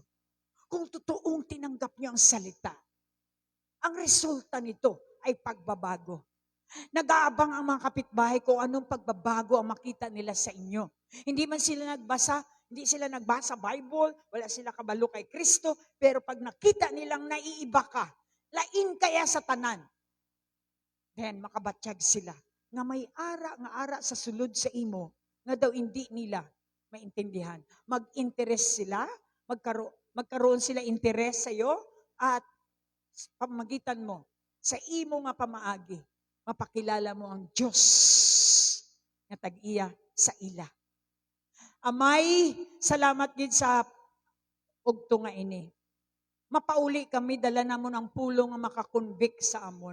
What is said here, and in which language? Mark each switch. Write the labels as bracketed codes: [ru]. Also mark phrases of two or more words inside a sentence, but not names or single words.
[tl] Kung totoong tinanggap nyo ang salita, ang resulta nito ay pagbabago. Nag-aabang ang mga kapitbahay kung anong pagbabago ang makita nila sa inyo. Hindi man sila nagbasa, hindi sila nagbasa Bible, [hil] wala sila kabalo kay Kristo, [tl] pero pag nakita nilang naiiba ka, [hil] lain kaya sa tanan, [tl] then [hil] makabatsyag sila. Nga may ara sa sulod sa imo, nga daw hindi nila maintindihan. [tl] Mag-interest sila, magkaroon sila interes sa iyo, at pamagitan mo, [hil] sa imo nga pamaagi, mapakilala mo ang Diyos nga tag-iya sa ila. Amay, salamat gid sa ugto nga ini. Mapauli kami, dala namon ang pulong nga makakonvict sa amon.